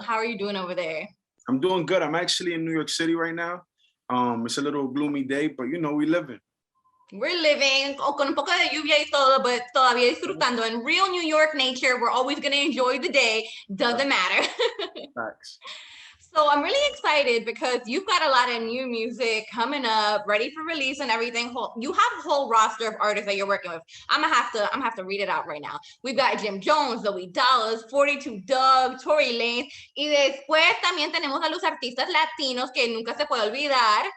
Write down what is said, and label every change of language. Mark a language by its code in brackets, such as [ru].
[en] How are you doing over there? I'm doing good. I'm actually in New York City right now. It's a little gloomy day, but you know, we living. We're living [es] con un poco de lluvia y todo, [en] but [es] todavía disfrutando. [en] In real New York nature, we're always going to enjoy the day. Doesn't matter. Facts. So I'm really excited because you've got a lot of new music coming up, ready for release and everything. You have a whole roster of artists that you're working with. I'm gonna have to read it out right now. We've got [es] Jim Jones, Zoey Dollaz, 42 Dugg, Tory Lanez, y después también tenemos a los artistas latinos que nunca se puede olvidar.